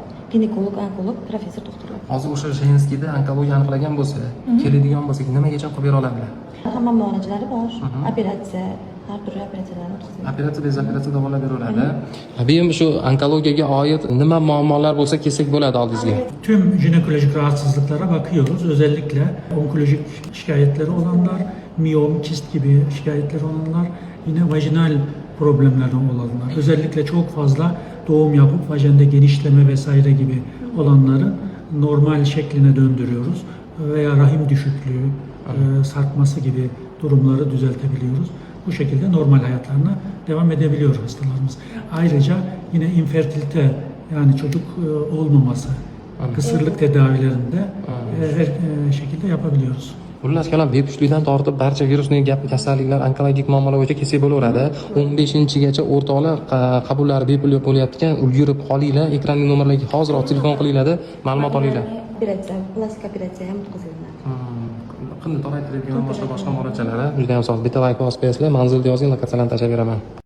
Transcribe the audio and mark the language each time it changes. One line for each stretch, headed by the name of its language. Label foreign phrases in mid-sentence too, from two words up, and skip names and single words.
Uzbek: Ginekolog, onkolog, professor, doktorlar. Hozir o'sha jenskiyda onkologiya aniqlagan bo'lsa, keladigan bo'lsak, nimagacha qilib bera oladilar? Hamma muolajalari bor. Operatsiya, har turli operatsiyalarni o'tkaziladi. Operatsiya, bezoperatsiya davolab beriladi. Benim shu onkologiyaga oid nima muammolar bo'lsa kelsak bo'ladi oldingizga?
Turkish: Tüm jinekolojik rahatsızlıklara bakıyoruz. Özellikle onkolojik şikayetleri olanlar, miyom, kist gibi şikayetleri olanlar, yine vajinal problemleri olanlar. Özellikle çok fazla doğum yapıp vajende genişleme vesaire gibi olanları normal şekline döndürüyoruz. Veya rahim düşüklüğü, sarkması gibi durumları düzeltebiliyoruz. Bu şekilde normal hayatlarına devam edebiliyor hastalarımız. Ayrıca yine infertilite, yani çocuk olmaması, kısırlık tedavilerinde her şekilde yapabiliyoruz.
Uzbek: Xullas kalom bepushtlikdan tortib barcha virusli kasalliklar, onkologik muammolar bo'yicha kelsak bo'laveradi. 15-gacha o'rtoqlar qabullari bepul bo'lyapti ekan, ulgurib qolinglar, ekranning nomerlariga hoziroq telefon qilinglar, ma'lumot olinglar. Operatsiya, plastik operatsiya ham o'tkaziladi. Qanday toraytiradigan boshqa muolajalari juda ham sog'. Bitta like bosib qo'yasizlar, manzilni yozing, lokatsiyalarni tashlab beraman.